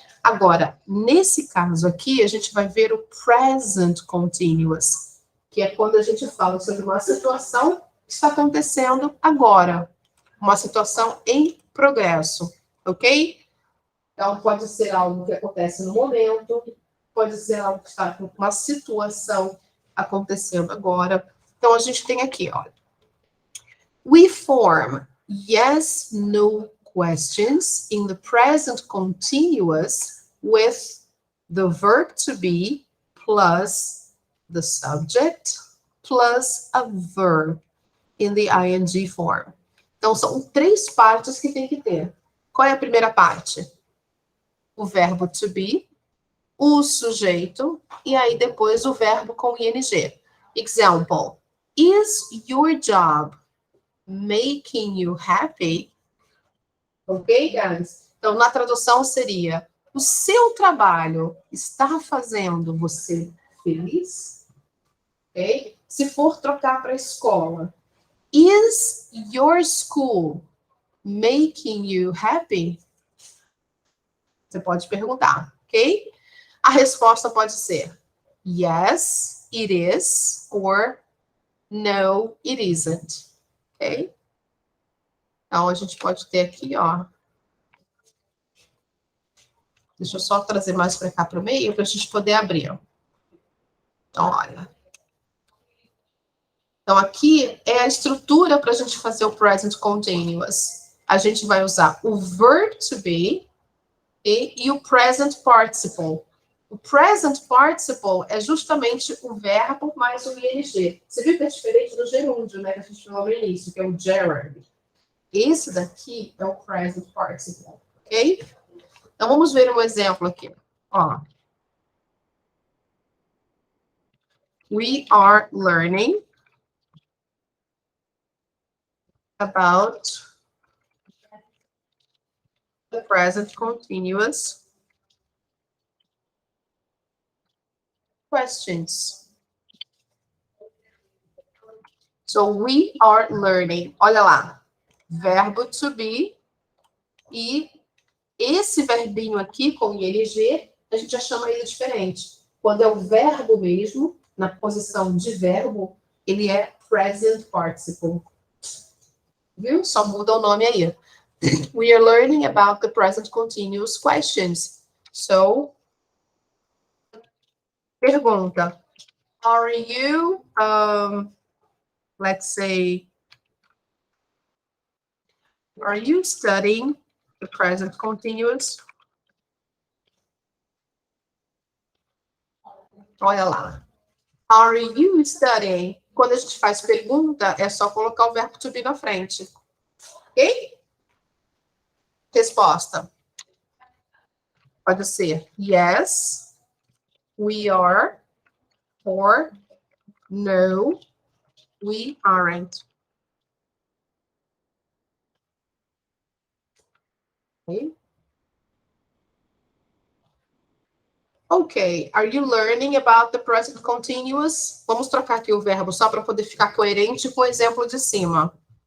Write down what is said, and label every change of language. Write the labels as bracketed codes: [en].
[pt] Agora, nesse caso aqui, a gente vai ver o present continuous, que é quando a gente fala sobre uma situação que está acontecendo agora, uma situação em progresso, ok? Então, pode ser algo que acontece no momento, pode ser algo que está com uma situação acontecendo agora. Então, a gente tem aqui, olha. [en] We form yes, no questions in the present continuous with the verb to be plus the subject plus a verb in the ing form. [pt] Então, são 3 partes que tem que ter. Qual é a primeira parte? O verbo to be, o sujeito, e aí depois o verbo com ing. [en] Example, is your job making you happy? Ok, guys? [pt] Então, na tradução seria, o seu trabalho está fazendo você feliz? [en] Ok? Se for trocar para escola, is your school making you happy? [pt] Você pode perguntar, ok? A resposta pode ser [en] yes, it is, or no, it isn't, [pt] ok? Então, a gente pode ter aqui, ó. Deixa eu só trazer mais para cá para o meio, para a gente poder abrir, ó. Então, olha. Então, aqui é a estrutura para a gente fazer o present continuous. A gente vai usar o verb to be e o present participle. O present participle é justamente o verbo mais o ing. Você viu que é diferente do gerúndio, né? Que a gente falou no início, que é o gerund. Esse daqui é o present participle, ok? Então, vamos ver um exemplo aqui. Ó. [en] We are learning about the present continuous questions. So, we are learning. [pt] Olha lá. Verbo [en] to be. [pt] E esse verbinho aqui, com ing, a gente já chama ele diferente. Quando é o verbo mesmo, na posição de verbo, ele é present participle. Viu? Só muda o nome aí. [en] We are learning about the present continuous questions. So, pergunta. Are you, let's say, are you studying the present continuous? [pt] Olha lá. [en] Are you studying? [pt] Quando a gente faz pergunta, é só colocar o verbo to be na frente. [en] Ok? [pt] Resposta. Pode ser [en] yes, we are, or no, we aren't. Ok? Ok, are you learning about the present continuous? [pt] Vamos trocar aqui o verbo só para poder ficar coerente com o exemplo de cima.